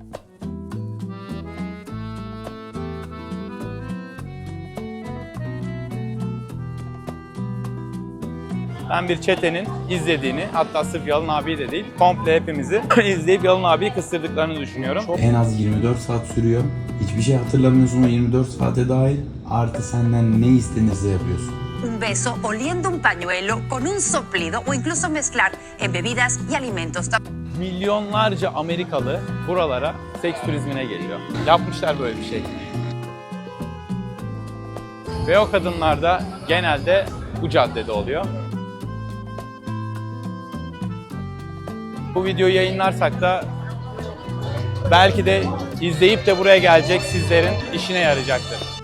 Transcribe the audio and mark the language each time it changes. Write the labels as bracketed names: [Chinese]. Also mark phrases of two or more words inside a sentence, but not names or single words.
[Turkish] Ben bir çetenin izlediğini, hatta sırf Yalın abi de değil, komple hepimizi izleyip Yalın abiyi kıstırdıklarını düşünüyorum. En az 24 saat sürüyor. Hiçbir şey hatırlamıyorsun o 24 saate dahil. Artı senden ne istenirse yapıyorsun. [Spanish] Un beso oliendo un pañuelo con un soplido o incluso mezclar en bebidas y alimentos. [Turkish] Milyonlarca Amerikalı buralara seks turizmine geliyor. Yapmışlar böyle bir şey. Ve o kadınlar da genelde bu caddede oluyor. Bu videoyu yayınlarsak da belki de izleyip de buraya gelecek sizlerin işine yarayacaktır.